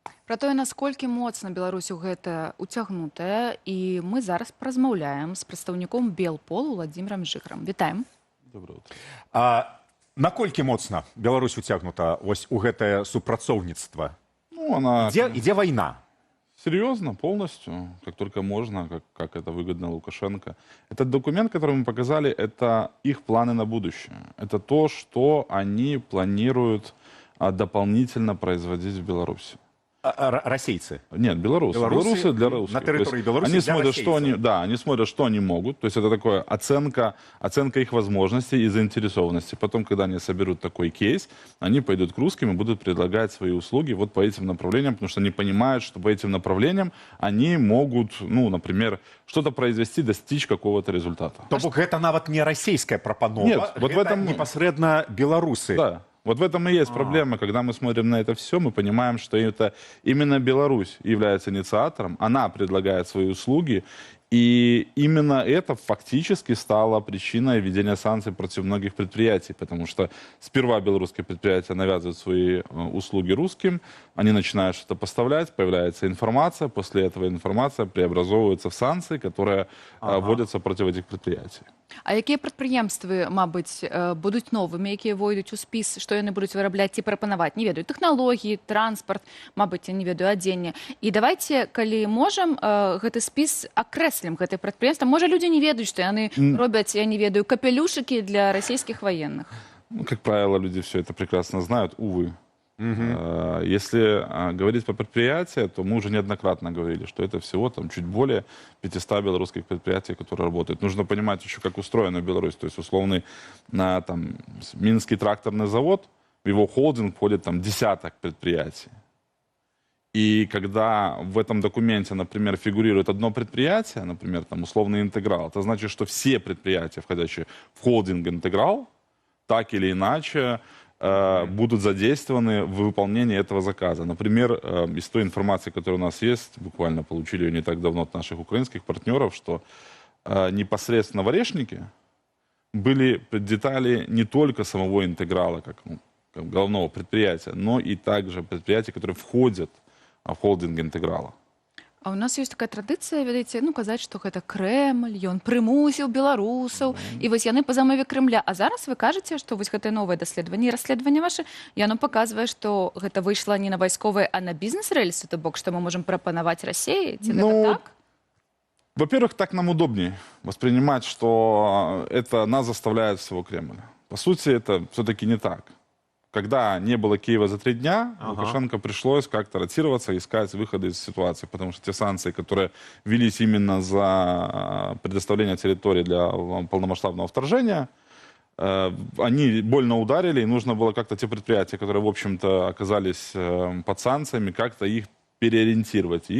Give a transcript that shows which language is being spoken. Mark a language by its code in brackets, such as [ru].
[be] Пра тое, насколькі моцна Беларусь у гэта уцягнутая, і мы зараз паразмаўляем з прадстаўніком Белпол Владзімірам Жыхарам. Вітаем. [ru] Доброе утро. [be] Наколькі моцна Беларусь уцягнута вось у гэтае супрацоўніцтва? [ru] Ну, она... [be] Ідзе вайна? [ru] Серьезно, полностью, как только можно, как это выгодно Лукашенко. Этот документ, который мы показали, это их планы на будущее. Это то, что они планируют дополнительно производить в Беларуси. [be] Расейцы? [ru] Нет, белорусы. Белорусы для русских. На территории Беларуси они для смотрят, что они, да, они смотрят, что они могут. То есть это такое оценка их возможностей и заинтересованности. Потом, когда они соберут такой кейс, они пойдут к русским и будут предлагать свои услуги вот по этим направлениям, потому что они понимают, что по этим направлениям они могут, ну, например, что-то произвести, достичь какого-то результата. [be] То бок гэта нават не расійская прапанова, [ru] Нет, вот в этом [be] непасрэдна беларусы. [ru] Да. Вот в этом и есть проблема. Когда мы смотрим на это все, мы понимаем, что это именно Беларусь является инициатором, она предлагает свои услуги, и именно это фактически стало причиной введения санкций против многих предприятий, потому что сперва белорусские предприятия навязывают свои услуги русским, они начинают что-то поставлять, появляется информация, после этого информация преобразовывается в санкции, которые вводятся против этих предприятий. [be] А якія прадпрыемствы, мабыць, будуць новымі, якія войдуць у спіс, што яны будуць вырабляць ці прапанаваць? Не ведаю, тэхналогіі, транспарт, мабыць, я не ведаю, адзенне. І давайце, калі можам, гэты спіс акрэслім, гэтыя прадпрыемства. Можа, людзі не ведаюць, што яны робяць, я не ведаю, капелюшыкі для расійскіх военных. [ru] Ну, как правило, люди все это прекрасно знают, увы. Если говорить по предприятиям, то мы уже неоднократно говорили, что это всего там чуть более 500 белорусских предприятий, которые работают. Нужно понимать еще, как устроена Беларусь. То есть, условный там, Минский тракторный завод, в его холдинг входит там десяток предприятий. И когда в этом документе, например, фигурирует одно предприятие, например, там условный интеграл, это значит, что все предприятия, входящие в холдинг интеграл, так или иначе будут задействованы в выполнении этого заказа. Например, из той информации, которая у нас есть, буквально получили ее не так давно от наших украинских партнеров, что непосредственно в Орешнике были детали не только самого интеграла, как головного предприятия, но и также предприятия, которые входят в холдинг интеграла. [be] А у нас ёсць такая традыцыя, ведаеце, ну, казаць, што гэта Крэмль, ён прымусіў беларусаў, і вось яны па замове Крэмля. А зараз вы кажаце, што вось гэтае новае даследаванне і расследаванне ваше, яно паказвае, што гэта выйшла не на вайсковыя, а на бізнес-рэльсы, то бок, што мы можам прапанаваць Расіі? Ці гэта так? [ru] Во-первых, так нам удобнее воспринимать, что это нас заставляет всего Кремль. По сути, это все-таки не так. Когда не было Киева за 3 дня, Лукашенко пришлось как-то ротироваться, искать выходы из ситуации, потому что те санкции, которые велись именно за предоставление территории для полномасштабного вторжения, они больно ударили, и нужно было как-то те предприятия, которые, в общем-то, оказались под санкциями, как-то их переориентировать.